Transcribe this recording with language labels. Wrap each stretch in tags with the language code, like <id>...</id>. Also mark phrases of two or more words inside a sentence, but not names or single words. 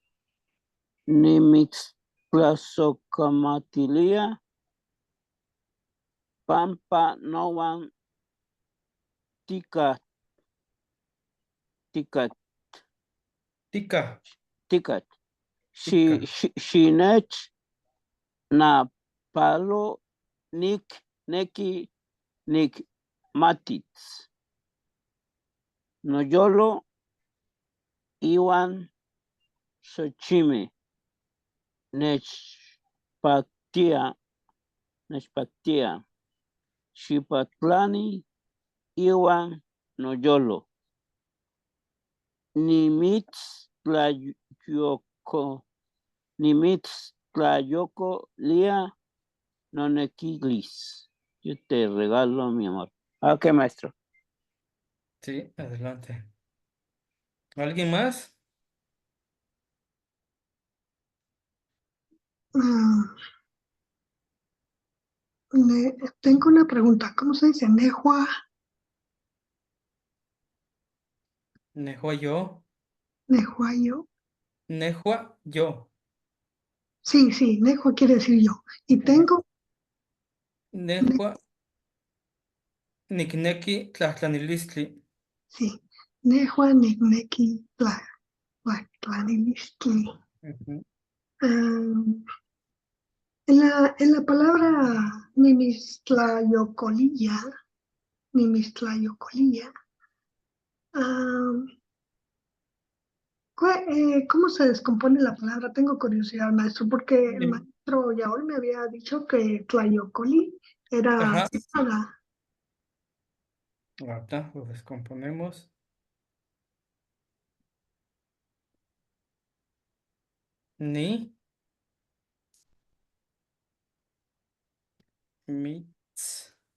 <nah>Nimitzplazocamatilia, Pampa Nowan Tika. ticat, Tica. ticat. Tica. Shinech na palo neki matits. Noyolo iwan Xochime. Nechpactia. Xipatlani iwan Noyolo. Nimitz tlayoko lia nonequilis.</nah> <es>Yo te regalo mi amor. Ok, maestro. Sí, adelante. ¿Alguien más? Ah, tengo una pregunta. ¿Cómo se dice?</es> <nah>Nehua, Nejua yo. Nehuayo. Nejua yo.</nah> <es>Sí, Nehua quiere decir yo. Y Ajá. tengo,</es> <nah>Nejua nikneki tlahtlanilistli. sí, Nehua, Nigneki, Tlanilistli. Ujú.</nah> <es>En la palabra Nimistlayocolilla, ah, ¿cómo se descompone la palabra? Tengo curiosidad, maestro, porque el Nim- maestro Yaol me había dicho que Tlayocoli era Ajá. nada. Ahorita lo descomponemos.</es> <nah>Ni. Mitz.</nah>